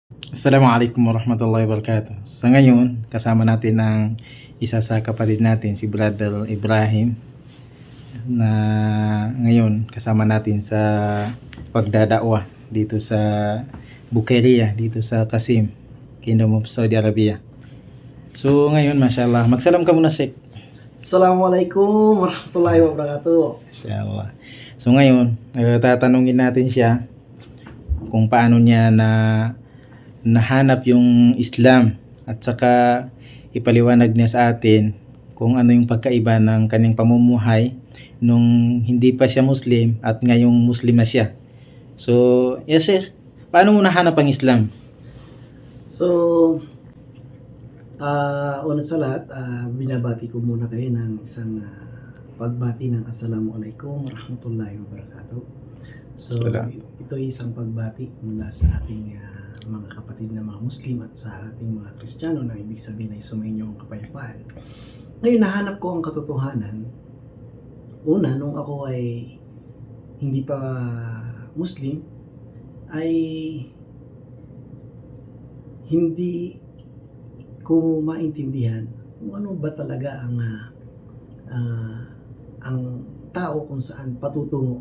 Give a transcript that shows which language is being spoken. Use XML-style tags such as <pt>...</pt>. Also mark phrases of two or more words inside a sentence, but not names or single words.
<ar>السلام عليكم ورحمة الله وبركاته.</ar> <tl>Sa ngayon, kasama natin ang isa sa kapatid natin, si Brother Ibrahim, na ngayon kasama natin sa pagdadakwa dito sa Bukaria, dito sa Qasim, Kingdom of Saudi Arabia. So ngayon, mashallah, magsalam ka muna, Sheikh.</tl> <ar>السلام عليكم ورحمة الله وبركاته.</ar> <tl>Mashallah. So ngayon, tatanungin natin siya kung paano niya nahanap yung Islam at saka ipaliwanag niya sa atin kung ano yung pagkaiba ng kanyang pamumuhay nung hindi pa siya Muslim at ngayong Muslim na siya. So,</tl> <en>yes sir,</en> <tl>paano mo nahanap ang Islam? So, una sa lahat, binabati ko muna kayo ng isang pagbati ng</tl> <ar>السلام عليكم ورحمة الله وبركاته.</ar> <tl>So, Salam. ito ay isang pagbati mula sa ating mga kapatid na mga Muslim at sa ating mga Kristiyano na ibig sabihin ay sumainyo ang kapayapaan. Ngayon, nahanap ko ang katotohanan. Una, nung ako ay hindi pa Muslim, ay hindi ko maintindihan kung ano ba talaga ang tao kung saan patutungo.</tl>